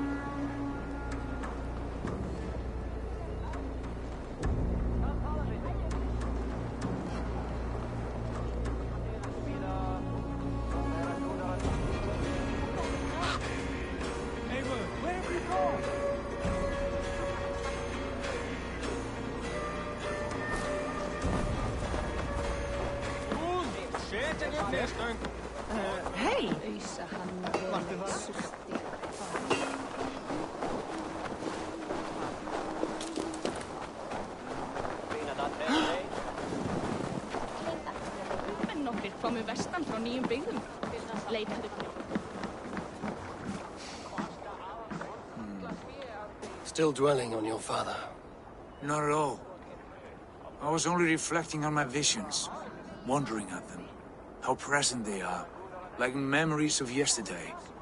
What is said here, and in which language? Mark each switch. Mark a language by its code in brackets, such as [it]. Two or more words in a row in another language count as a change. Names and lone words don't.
[en] Eivor, where have you gone? Skål! Hej! [is] En nokkrir komu vestan frá nýjum byggðum. Leitaðu. [en] Still dwelling on your father? Not at all. I was only reflecting on my visions, wondering at them. How present they are, like memories of yesterday.